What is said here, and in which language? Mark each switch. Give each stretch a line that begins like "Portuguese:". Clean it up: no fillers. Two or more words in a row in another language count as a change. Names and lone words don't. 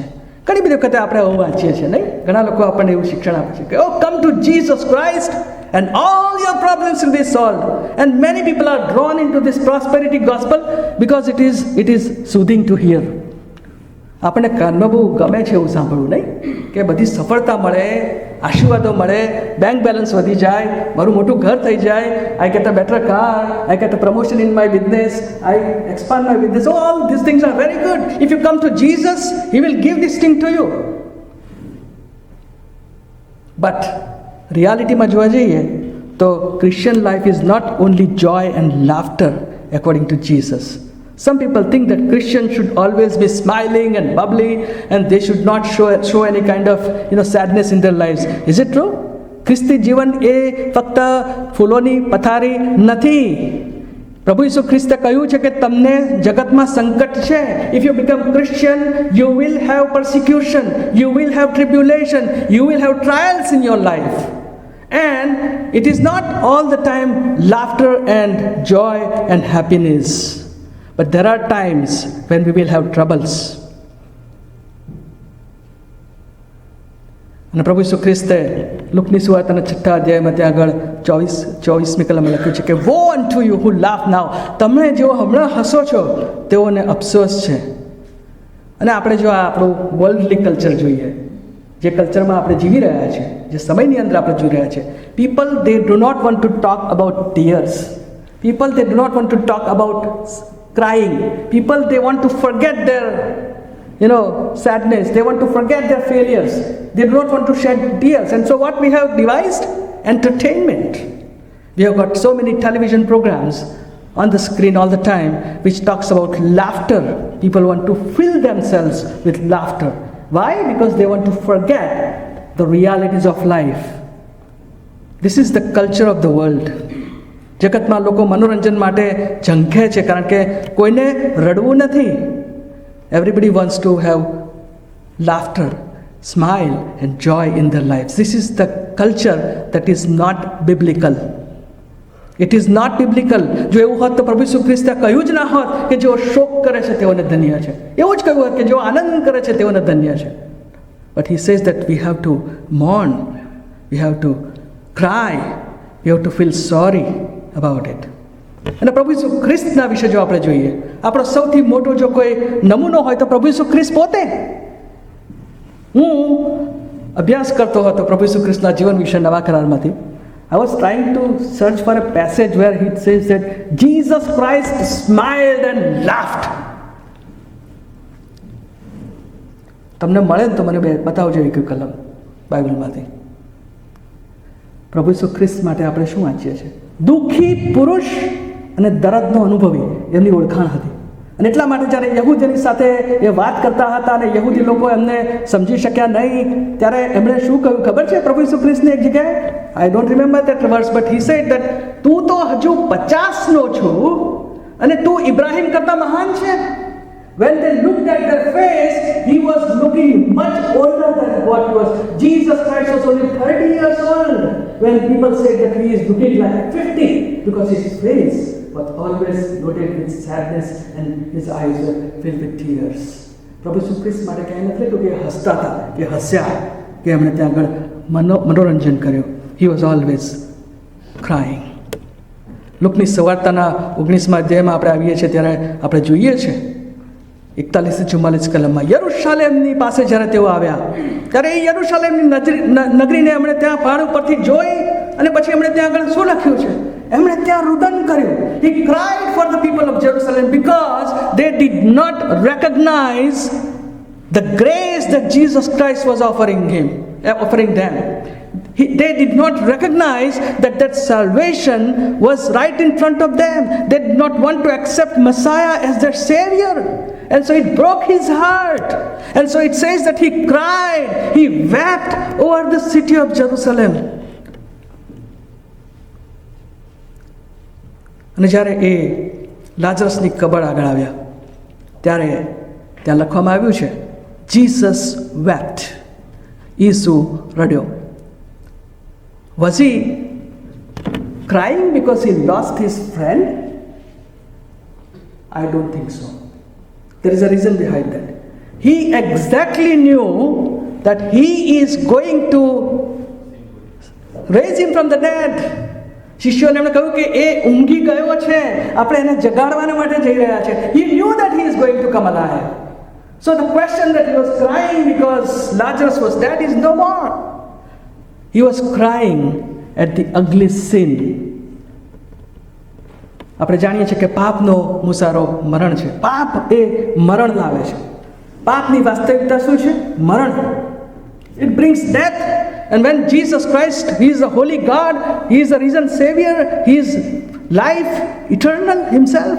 Gujarati: ઘણી બધી વખતે આપણે એવું વાંચીએ છીએ નહીં, ઘણા લોકો આપણને એવું શિક્ષણ આપે છે કે
English: O come to Jesus Christ and all your problems will be solved. And many people are drawn into this prosperity gospel because it is soothing to hear.
Gujarati: આપણને કાનમાં બહુ ગમે છે એવું સાંભળવું નહીં કે બધી સફળતા મળે, આશીર્વાદો મળે,
English: bank balance
Gujarati: વધી જાય, મારું મોટું ઘર થઈ જાય,
English: I get a better car, I get a promotion in my business, I expand my business. All these things are very good. If you come to Jesus, He will give this thing to you. But
Gujarati: રિયાલિટીમાં જોવા જઈએ તો
English: Christian life is not only joy and laughter according to Jesus. Some people think that Christians should always be smiling and bubbly and they should not show any kind of sadness in their lives. Is it true?
Gujarati: ખ્રિસ્તી જીવન એ ફક્ત ફૂલોની પથારી નથી. પ્રભુ ઈસુ ખ્રિસ્તે કહ્યું છે કે તમને જગતમાં સંકટ છે.
English: If you become Christian, you will have persecution, you will have tribulation, you will have trials in your life. And it is not all the time laughter and joy and happiness. But there are times when we will have troubles.
Gujarati: અને પ્રભુ ઈસુ ખ્રિસ્તે લુકની સુવાર્તાના 6ઠા અધ્યાયમાં ત્યાં આગળ 24મી કલમમાં લખ્યું છે કે
English: woe unto you who laugh now.
Gujarati: તમે જેઓ હમણાં હસો છો તેઓને અફસોસ છે. અને આપણે જો આ આપણું
English: worldly culture
Gujarati: જોઈએ, જે કલ્ચરમાં આપણે જીવી રહ્યા છીએ, જે સમયની અંદર આપણે જોઈ રહ્યા છીએ,
English: people they do not want to talk about tears. People they do not want to talk about crying. People they want to forget their sadness. They want to forget their failures. They do not want to shed tears. And so what we have devised? Entertainment. We have got so many television programs on the screen all the time which talks about laughter. People want to fill themselves with laughter. Why? Because they want to forget the realities of life. This is the culture of the world.
Gujarati: જગતમાં લોકો મનોરંજન માટે ઝંખે છે કારણ કે કોઈને રડવું નથી.
English: Everybody wants to have laughter. smile and joy in their lives. This is the culture that is not biblical. It is not biblical.
Gujarati: જો એવું હોત તો પ્રભુ ઈસુ ખ્રિસ્તે કહ્યું જ ના હોત કે જેઓ શોક કરે છે તેઓને ધન્ય છે. એવું જ કહ્યું હોત કે જેઓ આનંદ કરે છે તેઓને ધન્ય છે.
English: But he says that we have to mourn, we have to cry, we have to feel sorry about it.
Gujarati: અને પ્રભુ ઈસુ ખ્રિસ્તના વિશે જો આપણે જોઈએ, આપણો સૌથી મોટો જો કોઈ નમૂનો હોય તો પ્રભુ ઈસુ ખ્રિસ્ત પોતે. હું અભ્યાસ કરતો હતો પ્રભુ ઈસુ ખ્રિસ્તના જીવન વિશે નવા કરારમાંથી.
English: I was trying to search for a passage where it says that Jesus Christ smiled and laughed.
Gujarati: તમને મળે ને તો મને બતાવજો એક કલમ બાઇબલમાંથી. પ્રભુ ઈસુ ખ્રિસ્ત માટે આપણે શું વાંચીએ છીએ? દુઃખી પુરુષ અને દર્દનો અનુભવી એમની ઓળખાણ હતી. અને એટલા માટે જ્યારે યહૂદીની સાથે એ વાત કરતા હતા અને યહૂદી લોકો એમને સમજી શક્યા નહીં, ત્યારે એમણે શું કહ્યું ખબર છે? પ્રભુ ઈસુ ખ્રિસ્તની એક જગ્યાએ,
English: I don't remember that verse, but he said that
Gujarati: તું તો હજુ 50નો છું અને તું ઇબ્રાહિમ કરતાં મહાન છે.
English: When they looked at their face, he was looking much older than what he was. Jesus Christ was only 30 years old when people said that he is looking like 50 because his face was always loaded with sadness and his eyes were filled with tears.
Gujarati: પ્રભુ ઈસુ ખ્રિસ્ત માટે કહેવાય નથી લખ્યું કે હસતા હતા, કે હસ્યા, કે એમણે ત્યાં આગળ મનોરંજન કર્યું.
English: He was always crying.
Gujarati: લુકની સવાર્તાના 19મા અધ્યાયમાં આપણે આવીએ છીએ ત્યારે આપણે જોઈએ છીએ 41-44 કલમમાં યરુશલેમની પાસે જ્યારે તેઓ આવ્યા ત્યારે એ યરુશલેમની નગરીને એમણે ત્યાં પહાડ ઉપરથી જોઈ અને પછી એમણે ત્યાં આગળ શું લખ્યું છે? એમણે ત્યાં રુદન કર્યું.
English: He cried for the people of Jerusalem because they did not recognize the grace that Jesus Christ was offering them. They did not recognize that salvation was right in front of them. They did not want to accept Messiah as their Savior. And so it broke his heart. And so it says that he cried, he wept over the city of Jerusalem.
Gujarati: અને જ્યારે એ લાજરસની કબર આગળ આવ્યા ત્યારે ત્યાં લખવામાં આવ્યું છે
English: Jesus wept.
Gujarati: ઈસુ રડ્યો.
English: Was he crying because he lost his friend? I don't think so. There is a reason behind that. He exactly knew that he is going to raise him from the dead.
Gujarati: શિષ્યોને એમણે કહ્યું કે એ ઊંઘી ગયો છે, આપણે એને જગાડવાને માટે જઈ રહ્યા છે.
English: He knew that he is going to come alive. So the question that he was crying because Lazarus was dead is no more. He was crying at the ugly sin.
Gujarati: આપણે જાણીએ છીએ કે પાપનો મુસારો મરણ છે. પાપ એ મરણ લાવે છે. પાપની વાસ્તવિકતા શું છે? મરણ.
English: It brings death. And when Jesus Christ, he is the holy God, he is the risen Savior, he is life, eternal himself.